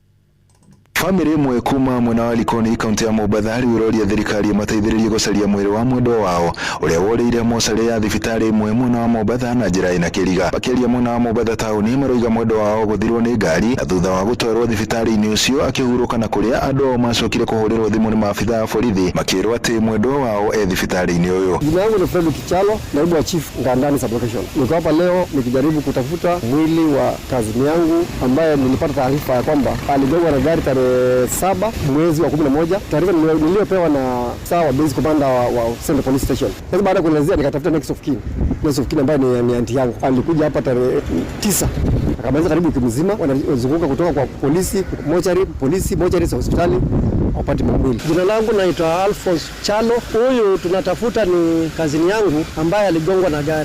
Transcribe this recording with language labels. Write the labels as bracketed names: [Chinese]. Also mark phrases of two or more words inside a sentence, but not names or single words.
[Kikuyu] Family imwe kuma mwena wa Likoni kaunti ya Mombasa riuroria thirikari mateithiririe gucaria mwiri wa mwendwa wao uria worire mochari ya thibitari imwe mwena wa Mombasa na njira ina kiriga. Bakiria mwena wa Mombasa tauni maroiga mwendwa wao guthirwo ni ngari na thutha wa gutwarwo thibitari-ini ucio akihuruka na kuria andu macokire kuhurirwo thimu ni maabitha a borithi makirwo ati mwendwa wao e thibitari-ini uyu. [Swahili] Jina langu ni Fred Kichalo, naibu wa chief Ngandani sublocation. Niko hapa leo nikijaribu kutafuta mwili wa kazini yangu ambaye nilipata taarifa ya kwamba aligongwa na gari tarehe 7 mwezi wa 11. Taarifa niliyopewa na sawa [English] base commander [Swahili] wa Central Police Station. Sasa baada ya kuelezea nikatafuta [English] next of kin [Swahili] ambaye ni auntie yangu. Alikuja hapa tarehe 9. Akamaliza karibu wiki mzima wanazunguka kutoka kwa polisi, mochari hospitali wapate mwili. Jina langu naitwa Alphonse Chalo. Huyu tunatafuta ni kazini yangu ambaye aligongwa na gari.